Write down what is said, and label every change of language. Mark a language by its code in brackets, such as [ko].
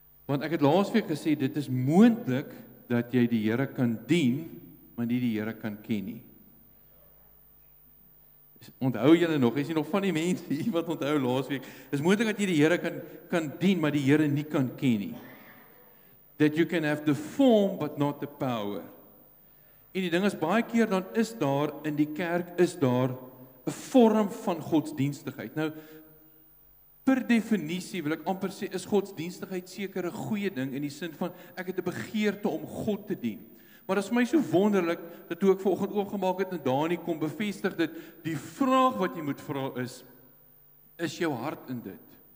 [af] Want ek het laasweek gesê, dit is moontlik dat jy die Here kan dien, maar nie die Here kan ken nie. Onthou julle nog, is jy nog van die mense hier wat onthou laasweek, is moontlik dat jy die Here kan dien, maar die Here nie kan ken nie. [en] That you can have the form, but not the power. [af] En die ding is, baie keer dan is daar, in die kerk is daar 'n vorm van godsdienstigheid. Nou, per definisie wil ek amper sê, is godsdienstigheid seker 'n goeie ding, in die sin van, ek het 'n begeerte om God te dien. Maar dit is my so wonderlik, dat toe ek vanoggend oopgemaak het, en Dani kom bevestig dit, die vraag wat jy moet vra is jou hart in dit?